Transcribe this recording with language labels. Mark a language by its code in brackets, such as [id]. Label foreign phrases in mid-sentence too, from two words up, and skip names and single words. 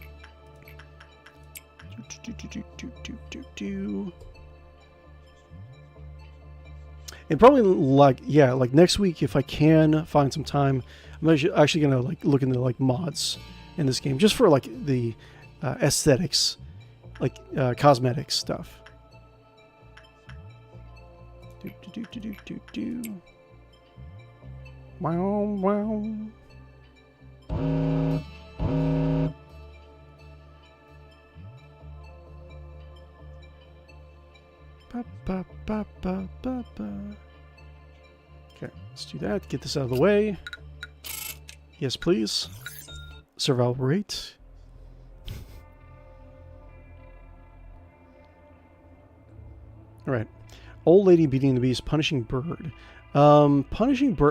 [en] And probably like, yeah, like next week, if I can find some time, I'm actually gonna like look into like mods in this game just for like the aesthetics, like cosmetic stuff. Wow, wow. Ba, ba, ba, ba, ba. Okay, let's do that. Get this out of the way. Yes, please. Survival rate. All right. Old lady beating the beast. Punishing bird. Punishing bird.